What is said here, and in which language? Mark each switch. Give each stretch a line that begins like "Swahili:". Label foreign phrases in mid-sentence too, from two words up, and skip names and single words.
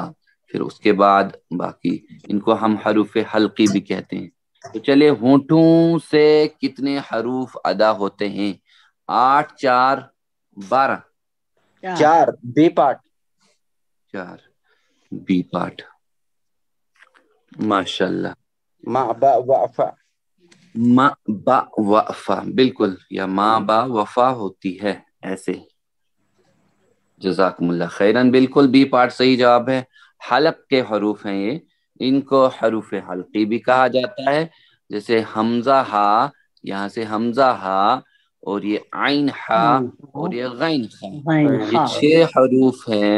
Urdu: پھر اس کے بعد باقی، ان کو ہم حروف حلقی بھی کہتے ہیں۔ تو چلے، ہونٹوں سے کتنے حروف ادا ہوتے ہیں، 8 4 12،
English: 4 B part, 4 B part, ماشاءاللہ۔
Urdu: ما با وا فا، ما با وفا، بالکل، یا ما با وفا ہوتی ہے ایسے.
Arabic: جزاکم اللہ خیرن،
Urdu: بالکل
English: B part
Urdu: صحیح جواب ہے. حلق کے حروف ہیں یہ، ان کو حروف حلقی بھی کہا جاتا ہے. جیسے حمزہ ہا، یہاں سے حمزہ ہا، اور یہ عین ہا، اور یہ غین ہا، یہ 6 حروف ہیں.